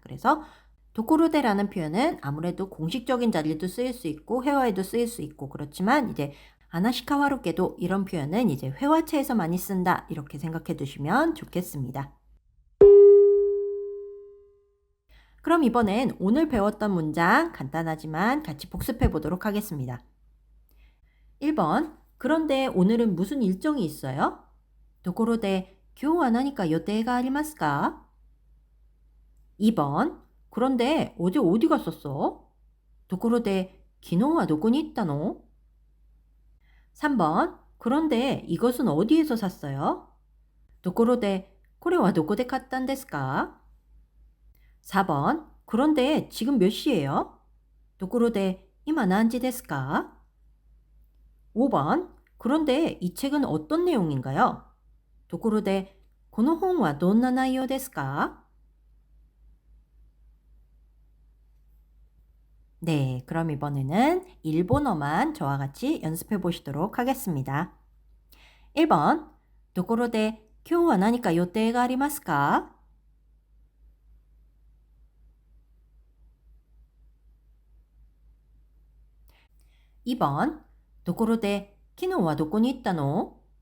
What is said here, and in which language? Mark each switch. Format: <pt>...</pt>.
<ko>그래서 도코로데라는 표현은 아무래도 공식적인 자리에도 쓰일 수 있고 회화에도 쓰일 수 있고 그렇지만 이제 하나시카와로게도 이런 표현은 이제 회화체에서 많이 쓴다 이렇게 생각해 두시면 좋겠습니다. 그럼 이번엔 오늘 배웠던 문장 간단하지만 같이 복습해 보도록 하겠습니다. 1번 그런데 오늘은 무슨 일정이 있어요?</ko> <ja>ところで今日は何か予定がありますか?</ja> <ko>2번 그런데 어제 어디 갔었어?</ko> <ja>ところで昨日はどこに行ったの?</ja> <ko>3번 그런데 이것은 어디에서 샀어요?</ko> <ja>ところでこれはどこで買ったんですか?</ja> <ko>4번 그런데 지금 몇 시예요?</ko> <ja>ところで今何時ですか?</ja> <ko>5번 그런데 이 책은 어떤 내용인가요?</ko> <ja>ところでこの本はどんな内容ですか?</ja> <ko>네, 그럼 이번에는 일본어만 저와 같이 연습해 보시도록 하겠습니다.</ko> <ja>1번 ところで今日は何か予定がありますか? 2번 ところで昨日はどこに行ったの?</ja>